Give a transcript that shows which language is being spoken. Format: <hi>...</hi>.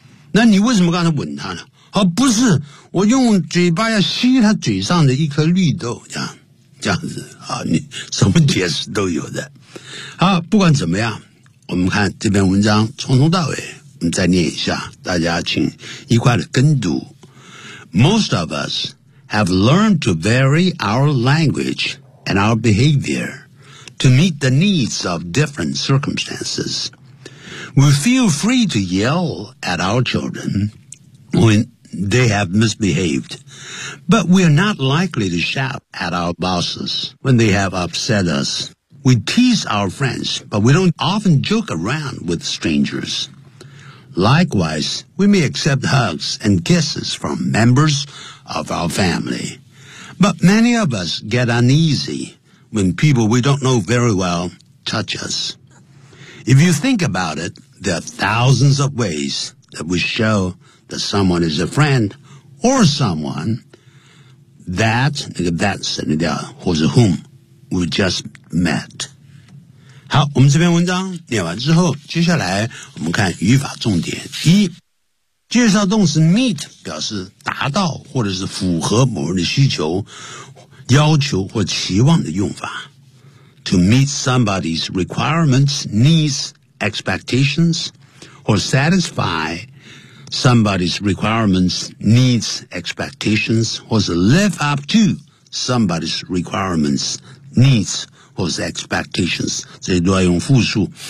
<zh>那你为什么刚才吻他呢？哦，不是，我用嘴巴要吸他嘴上的一颗绿豆，这样。这样子啊，你什么解释都有的。好，不管怎么样，我们看这篇文章从头到尾，我们再念一下，大家请一块的跟读。</zh> <en>Most of us have learned to vary our language and our behavior to meet the needs of different circumstances. We feel free to yell at our children when they have misbehaved, but we are not likely to shout at our bosses when they have upset us. We tease our friends, but we don't often joke around with strangers. Likewise, we may accept hugs and kisses from members of our family. But many of us get uneasy when people we don't know very well touch us. If you think about it, there are thousands of ways that we show that someone is a friend or someone that's</en> <zh>你的或者</zh> <en>whom we just met.</en> <zh>好，我们这篇文章念完之后，接下来我们看语法重点。一，介绍动词 meet 表示达到或者是符合某人的需求、要求或期望的用法。</zh> <en>To meet somebody's requirements, needs, expectations, or satisfy somebody's requirements, needs, expectations, or live up to somebody's requirements, needs,或是 expectations, 这些都要用复数。</en>